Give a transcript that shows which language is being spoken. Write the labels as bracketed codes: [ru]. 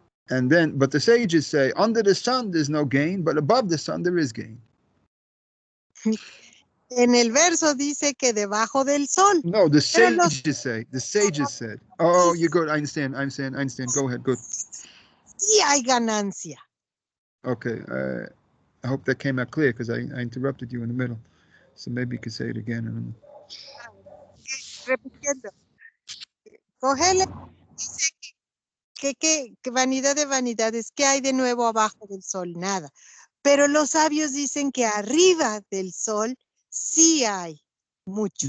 [en] And then, but the sages say, under the sun there's no gain, but above the sun there is gain. [es] En el verso dice que debajo del sol. [en] No, the [es] Pero los [en] sages say. The sages said. Oh, you're good. I understand. Go ahead. Good. [es] sí hay ganancia. [en] Okay. I hope that came out clear because I interrupted you in the middle. So maybe you could say it again. I don't know. [es] Repitiendo. Cogele dice que vanidad de vanidades, ¿qué hay de nuevo abajo del sol? Nada. Pero los sabios dicen que arriba del sol sí hay mucho.